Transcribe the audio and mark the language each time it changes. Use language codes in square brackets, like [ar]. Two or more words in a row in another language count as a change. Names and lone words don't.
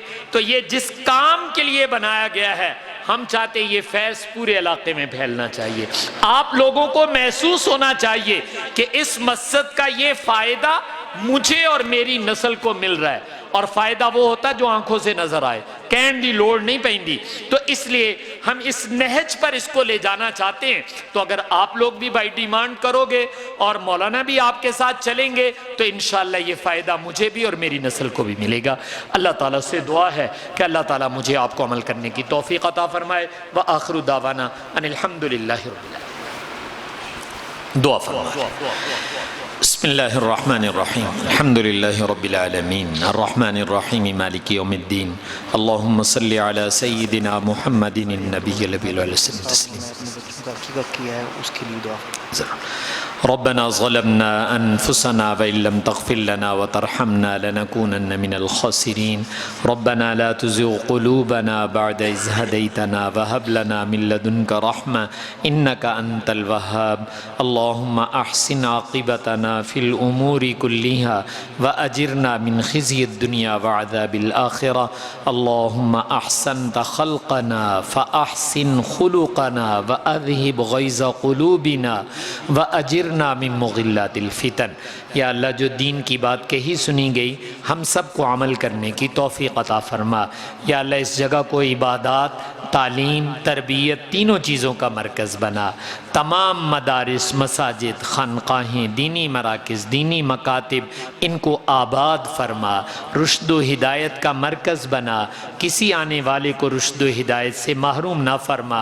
[ur] تو یہ جس کام کے لیے بنایا گیا ہے، ہم چاہتے یہ فیض پورے علاقے میں پھیلنا چاہیے۔ آپ لوگوں کو محسوس ہونا چاہیے کہ اس مسجد کا یہ فائدہ مجھے اور میری نسل کو مل رہا ہے، اور فائدہ وہ ہوتا ہے جو آنکھوں سے نظر آئے، [pa] کہن دی لوڑ نہیں پہندی۔ [ur] تو اس لیے ہم اس نہج پر اس کو لے جانا چاہتے ہیں۔ تو اگر آپ لوگ بھی [en] by demand [ur] کرو گے اور مولانا بھی آپ کے ساتھ چلیں گے تو [ar] انشاءاللہ [ur] یہ فائدہ مجھے بھی اور میری نسل کو بھی ملے گا۔ اللہ تعالیٰ سے دعا ہے کہ اللہ تعالیٰ مجھے آپ کو عمل کرنے کی توفیق عطا فرمائے۔ [ar] وآخر دعوانا ان الحمدللہ رب العالمین۔ [ur] دعا فرمائے۔ [ar] بسم اللہ الرحمن الرحیم، الحمدللہ رب العالمین، الرحمن الرحیم، مالک یوم الدین، اللہم صلی علی سیدنا محمد النبی النبی علیہ وسلم تسلیم۔ ربنا ظلمنا أنفسنا وإن لم تغفر لنا وترحمنا لنكونن من الخاسرين ربنا لا تزغ قلوبنا بعد إذ هديتنا وهب لنا من لدنك رحمة إنك أنت الوهاب اللهم أحسن عاقبتنا في الأمور كلها وأجرنا من خزي الدنيا وعذاب الآخرة اللهم أحسنت خلقنا فأحسن خلقنا وأذهب غيظ قلوبنا وأجرنا من مغلات الفتن۔ [ur] یا اللہ جو دین کی بات کہی سنی گئی ہم سب کو عمل کرنے کی توفیق عطا فرما۔ یا اللہ اس جگہ کو عبادات، تعلیم، تربیت تینوں چیزوں کا مرکز بنا۔ تمام مدارس، مساجد، خانقاہیں، دینی مراکز، دینی مکاتب ان کو آباد فرما، رشد و ہدایت کا مرکز بنا، کسی آنے والے کو رشد و ہدایت سے محروم نہ فرما۔